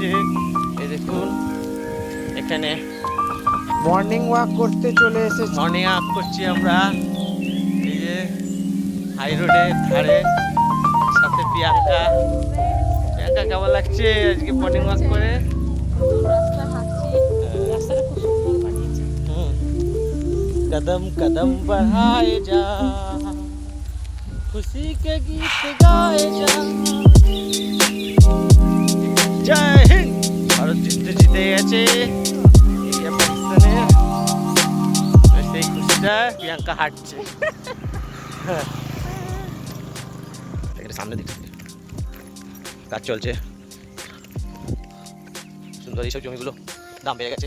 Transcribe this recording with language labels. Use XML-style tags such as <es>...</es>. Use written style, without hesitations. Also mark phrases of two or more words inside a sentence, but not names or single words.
<bn>এই দেখুন, এখানে</bn> <en>morning walk</en> <bn>করতে চলে এসেছি।</bn> <en>morning walk</en> <bn>করছি আমরা। এই যে হাই রোডের ধারে, সাথে প্রিয়াঙ্কা। প্রিয়াঙ্কা কেমন লাগছে আজকে</bn> <en>morning walk</en> <bn>করে?</bn> <hi>कदम कदम बढ़ाए जा, खुशी के गीत गाए जा। जय हिंद।</hi> <bn>ভারত জিততে জিতে গেছে ইন্ডিয়া পাকিস্তানে, সেই খুশিটা প্রিয়াঙ্কা হাঁটছে। সামনে দিকে কাজ চলছে, সুন্দর এইসব জমিগুলো দাম বেড়ে গেছে।</bn>